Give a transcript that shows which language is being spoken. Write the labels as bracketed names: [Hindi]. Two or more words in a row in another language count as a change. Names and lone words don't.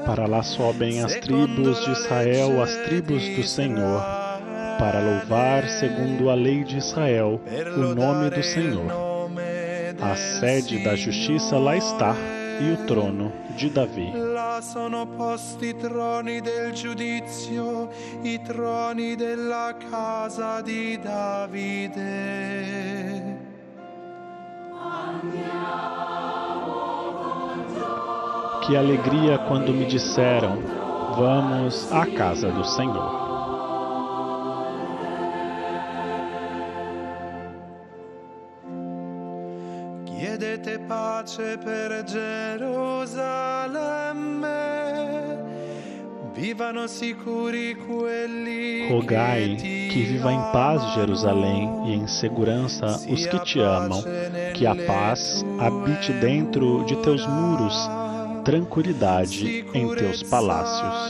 [Portuguese] Para lá sobem as tribos de Israel, as tribos do Senhor, para louvar, segundo a lei de Israel, o nome do Senhor. A sede da justiça lá está, e o trono de Davi. [Italian] Là sono posti i troni del giudizio, i troni della casa di Davide. [Portuguese] Que alegria quando me disseram, vamos à casa do Senhor. [Italian] Chiedete pace per Gerusalemme, vivano sicuri quelli [Portuguese] Rogai [Italian] che [Portuguese] que viva em paz Jerusalém e em segurança os que te amam, que a paz habite dentro de teus muros, tranquilidade em teus palácios.